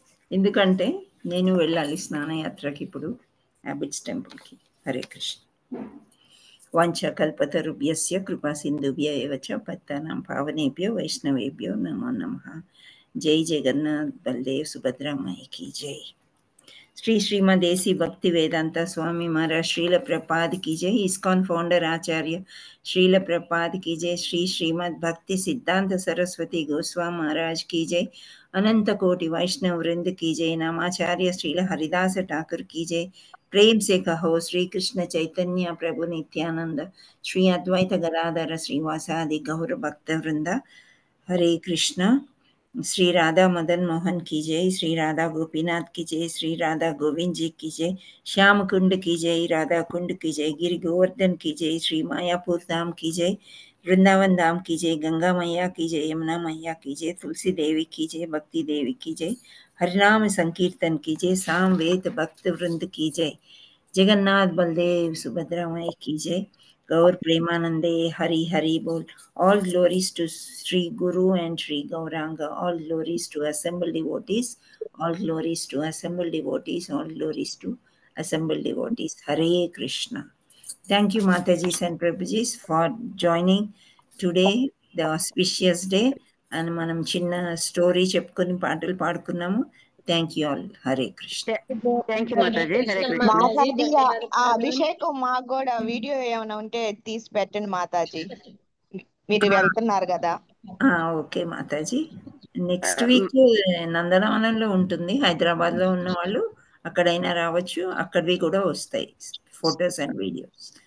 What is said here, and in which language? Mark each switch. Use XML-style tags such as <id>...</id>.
<te>ఎందుకంటే నేను వెళ్ళాలి స్నానయాత్రకి ఇప్పుడు, హ్యాబిట్స్ టెంపుల్కి. హరే కృష్ణ.</te> <sa>వాంఛకల్పతరుభ్యస్య కృపా సింధుభ్య ఏవ చ పతితానాం పావనేభ్యో వైష్ణవేభ్యో నమో నమః.</sa> <hi>జై జగన్నాథ్ బల్దేవ్ సుభద్రా మాయి की जय. श्री श्रीमद एसी भक्ति वेदांता स्वामी महाराज श्रील प्रपाद की जय. इस्कॉन फाउंडर आचार्य श्रील प्रपाद की जय. श्री श्रीमद भक्ति सिद्धांत सरस्वती गोस्वामी महाराज की जय. अनंत कोटि वैष्णव वृंद की जय. नामाचार्य श्रील हरिदास ठाकुर की जय. प्रेम से कहो श्री कृष्ण चैतन्य प्रभु नित्यानंद श्री अद्वैत गदाधर श्रीवासादि गौर भक्त वृंद. हरे कृष्णा. श्री राधा मदन मोहन की जय. श्री राधा गोपीनाथ की जय. श्री राधा गोविंद जी की जय. श्याम कुंड की जय. राधा कुंड की जय. गिरि गोवर्धन की जय. श्री मायापुर धाम की जय. वृंदावन धाम की जय. गंगा मैया की जय. यमुना मैया की जय. तुलसी देवी की जय. भक्ति देवी की जय. हरिनाम संकीर्तन की जय. साम वेद भक्त वृंद की जय. जगन्नाथ बलदेव सुभद्रा माई की जय. गौर प्रेमानंदे हरि हरि बोल.</hi> <en>All glories to Sri Guru and Sri Gauranga. All glories to assembled devotees. All glories to assembled devotees. All glories to assembled devotees. Hare Krishna. Thank you Matajis and Prabhujis for joining today, the auspicious day.</en> <te>And manam chinna story చెప్పుకొని పాటలు పాడుకున్నాము.</te> <en>Thank you all. Hare Krishna. Thank you Mataji. Hare Krishna.</en> <te>Mataji ఆ అభిషేకం మాకు కూడా video ఏమైనా ఉంటే తీసి పెట్టండి మాతాజీ, మీరు వెళ్తున్నారు కదా. ఓకే మాతాజీ. నెక్స్ట్ వీక్ నందనవనంలో ఉంటుంది, హైదరాబాద్లో ఉన్న వాళ్ళు అక్కడైనా రావచ్చు, అక్కడివి కూడా వస్తాయి ఫొటోస్ అండ్ వీడియోస్.</te>